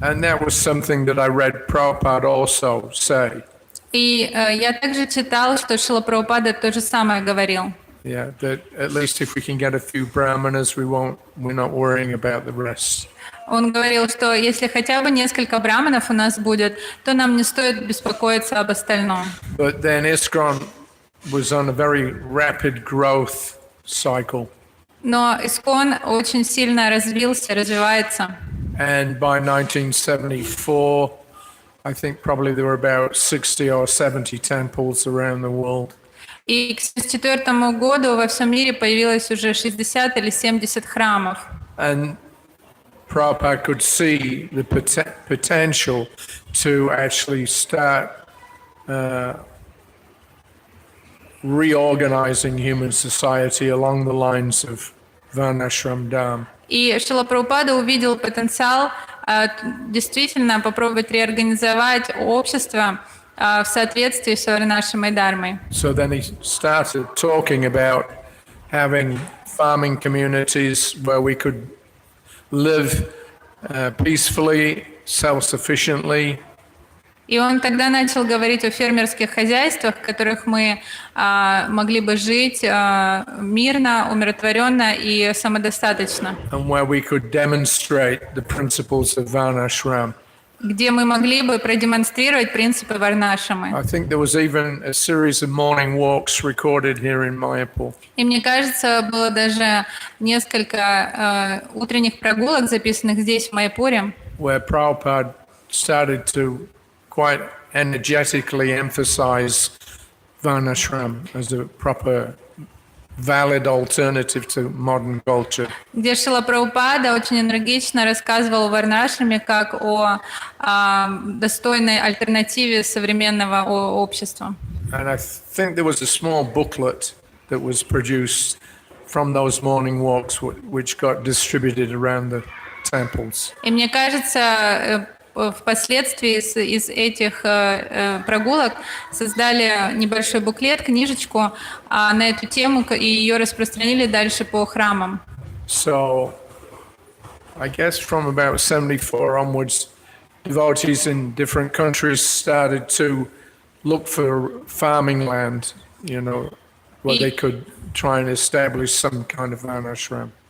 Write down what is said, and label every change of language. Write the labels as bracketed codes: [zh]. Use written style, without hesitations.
[en] And that was something that I read Prabhupada also say. [ru] И я также читал, что Шрила Прабхупада то же самое говорил. [en] Yeah, that at least if we can get a few brahmanas, we're not worrying about the rest. [ru] Он говорил, что если хотя бы несколько браманов у нас будет, то нам не стоит беспокоиться об остальном. [en] But then ISKCON was on a very rapid growth cycle. [ru] Но ИСККОН очень сильно развивается. [en] And by 1974, I think probably there were about 60 or 70 temples around the world. [ru] И к 1974 году во всем мире появилось уже 60 или 70 храмов. [en] And Prabhupada could see the potential to actually start reorganizing human society along the lines of Varnashram Dharma. [ru] И Шрила Прабхупада увидел потенциал действительно попробовать реорганизовать общество в соответствии с Варнашрамой Дharмой. [en] So then he started talking about having farming communities where we could live peacefully, self-sufficiently. [ru] И он тогда начал говорить о фермерских хозяйствах, в которых мы могли бы жить мирно, умиротворенно и самодостаточно. [en] And where we could demonstrate the principles of Varnashram. [ru] где мы могли бы продемонстрировать принципы Варнашрамы. [en] I think there was even a series of morning walks recorded here in Mayapur. [ru] И мне кажется, было даже несколько утренних прогулок, записанных здесь, в Майяпуре, [en] Where Prabhupada started to quite energetically emphasize Varnashram as a proper, valid alternative to modern culture. [ru] где Шрила Прабхупада очень энергично рассказывал о Варнашраме как о достойной альтернативе современного общества. [en] And I think there was a small booklet that was produced from those morning walks, which got distributed around the temples. [ru] И мне кажется, впоследствии из этих прогулок создали небольшой буклет, книжечку на эту тему, и ее распространили дальше по храмам. [en] So, I guess from about 74 onwards, devotees in different countries started to look for farming land, you know, where they could try and establish some kind of Varnashram.